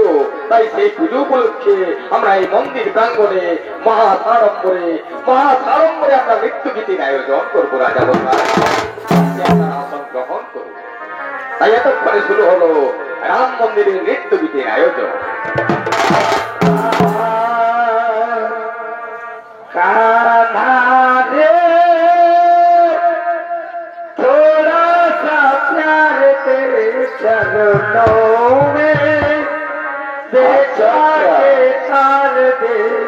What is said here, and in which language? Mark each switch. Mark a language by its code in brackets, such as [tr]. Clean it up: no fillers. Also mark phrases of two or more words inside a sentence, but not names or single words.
[bn] তাই সেই পুজো উপলক্ষে আমরা এই মন্দির প্রাঙ্গণে মহাসাড়ম্বরে আমরা মৃত্যু গীতির আয়োজন করবো রাজামশাই। আপনারা আসন গ্রহণ করুন। তাই এতক্ষণে শুরু হলো রাম মন্দিরের নৃত্য গীতির আয়োজন। [hi] कान्हा रे थोड़ा सा प्यार तेरे चरणों में देखा के तार दे।